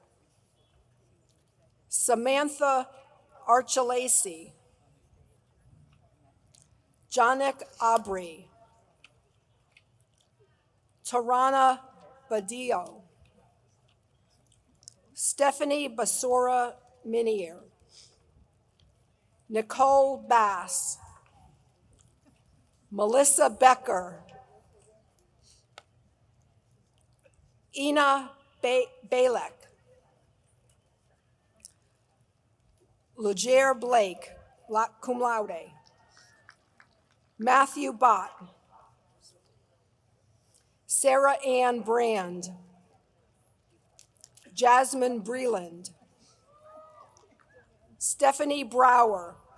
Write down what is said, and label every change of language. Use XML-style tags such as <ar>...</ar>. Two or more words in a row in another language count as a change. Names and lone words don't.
<en>Samantha Archelacy. Janek Abri. Tarana Badillo. Stephanie Basora Minier. Nicole Bass. Melissa Becker. Ina Balek. Lujair Blake,</en> <la>cum laude.</la> <en>Matthew Bott. Sarah Ann Brand. Jasmine Breland. Stephanie Brower.</en>